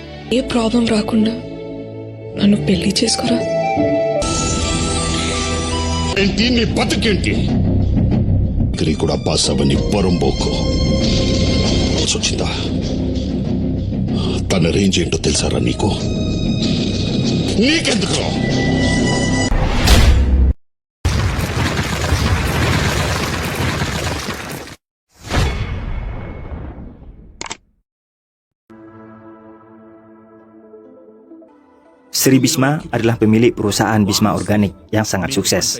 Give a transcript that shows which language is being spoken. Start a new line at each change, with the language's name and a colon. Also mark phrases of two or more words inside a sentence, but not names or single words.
Telugu: ఏ ప్రాబ్లం రాకుండా నన్ను పెళ్లి చేసుకోరా. ఏంటి నీ బతుకేంటి? కూడా బాసవని పొరంబోకు సుచిత, తన రేంజ్ ఏంటో తెలుసారా నీకు? నీకెందుకు?
Indonesian: Sri Bisma adalah pemilik perusahaan Bisma Organik yang sangat sukses.